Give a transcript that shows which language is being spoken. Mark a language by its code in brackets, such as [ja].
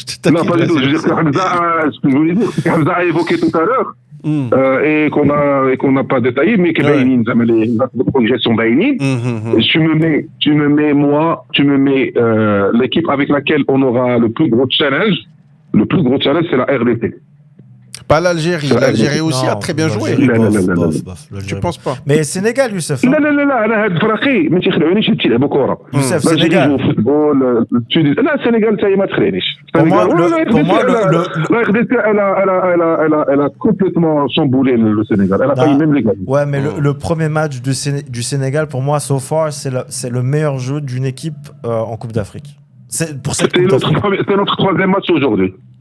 [fr] Non, pas du tout. Je veux dire que Hamza a évoqué tout à l'heure, et qu'on n'a pas détaillé, mais que les progressions baïnines. Tu me mets l'équipe avec laquelle on aura le plus gros challenge. Le plus gros challenge, c'est la RDC. Pas l'Algérie. L'Algérie aussi a très bien joué. Tu penses pas? Mais Sénégal, Youssef. [ar] لا انا هاد الفرقي ما تيخلعونيش تيلعبوا كره. [fr] Youssef, Sénégal. [ar] لا السنغال حتى هي ما تخلعنيش. [fr] Pour moi, elle a complètement chamboulé le Sénégal. Elle a failli même les gagner. Ouais, mais le premier match du Sénégal, pour moi, [en] so far, [fr] c'est le meilleur jeu d'une équipe en Coupe d'Afrique. C'est notre 3e match aujourd'hui.